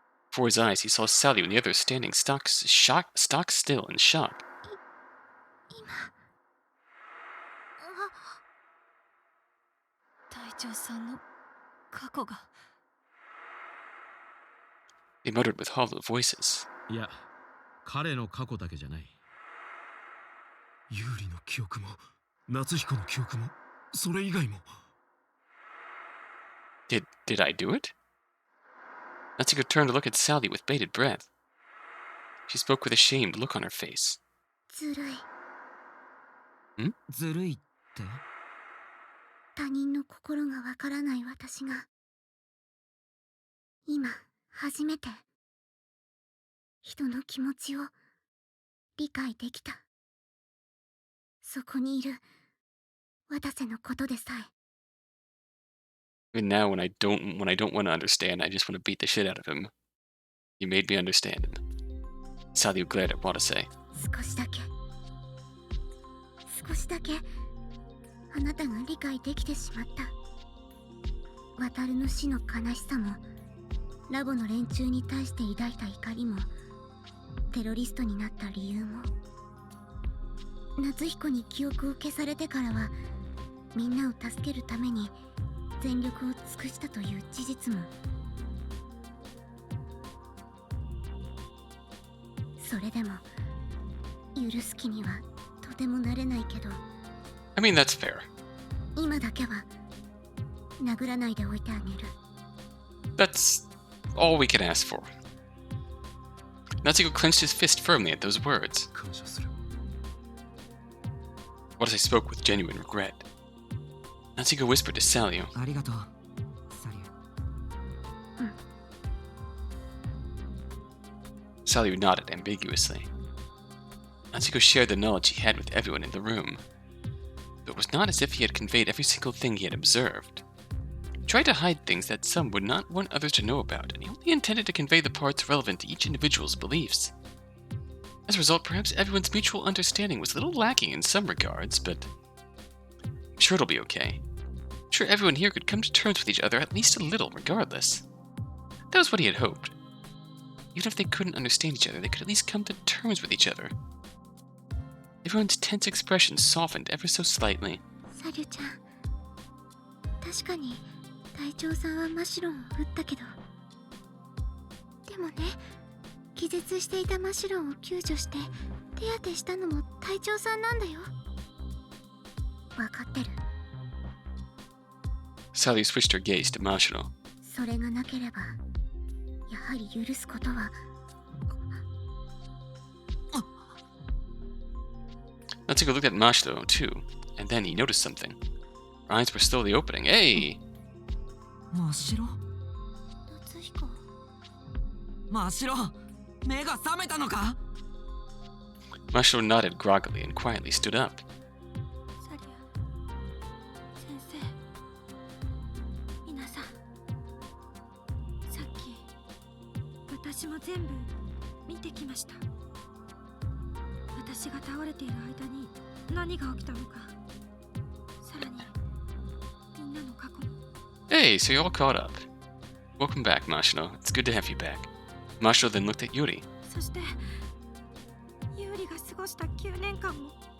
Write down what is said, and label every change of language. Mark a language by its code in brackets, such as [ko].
[en] Before his eyes, he saw Sally and the others standing stock still in shock. [ja] 隊長さんの過去が [en] They muttered with hollow voices. [ja] いや、彼の過去だけじゃない。ユーリの記憶も夏彦の記憶もそれ以外も。 [en] Did I do it? Natsuhiko turned to look at Sally with bated breath. She spoke with a shamed look on her face. [ja] ずるい。ずるいって？他人の心がわからない私が今初めて人の気持ちを理解できた。そこにいる渡瀬のことでさえ。 [en] And now when I don't want to understand, I just want to beat the shit out of him. You made me understand him. Sally glared at Watase. [ja] 少しだけあなたが理解できてしまった。渡るの死の悲しさもラボの連中に対して抱いた怒りもテロリストになった理由も夏彦に記憶を消されてからはみんなを助けるために全力を尽くしたという事実も。それでも許す気にはとてもなれないけど [en] I mean, that's fair. [ja] 今だけは殴らないでおいてあげる。 [en] That's all we can ask for. Natsuhiko clenched his fist firmly at those words. [ja] 感謝する。 [en] Watase spoke with genuine regret. Natsuhiko whispered to Sally. [ja] ありがとう、サリュ。 [en] Sally nodded ambiguously. Natsuhiko shared the knowledge he had with everyone in the room. But it was not as if he had conveyed every single thing he had observed. He tried to hide things that some would not want others to know about, and he only intended to convey the parts relevant to each individual's beliefs. As a result, perhaps everyone's mutual understanding was a little lacking in some regards, but I'm sure it'll be okay. I'm sure everyone here could come to terms with each other at least a little, regardless. That was what he had hoped. Even if they couldn't understand each other, they could at least come to terms with each other. Everyone's tense expressions softened ever so slightly. [ja] サリュちゃん、確かに隊長さんはマシロンを撃ったけど、でもね、気絶していたマシロンを救助して手当てしたのも隊長さんなんだよ。わかってる。 [en] Sally switched her gaze to Mashiro. [ja] それがなければやはり許すことは。 [en] Natsuhiko looked at Mashiro, too, and then he noticed something. Her eyes were slowly opening. Hey! [ja] 真っ白？夏彦。真っ白？目が覚めたのか？ [en] Mashiro nodded groggily and quietly stood up. [ja] サリュ先生、皆さん、さっき私も全部見てきました。私が倒れている間に何が起きたのか、さらにみんなの過去も。 [en] Hey, so you're all caught up. Welcome back, Mashiro. It's good to have you back. Mashiro then looked at Yuri. [ja] そしてユーリが過ごした9年間も。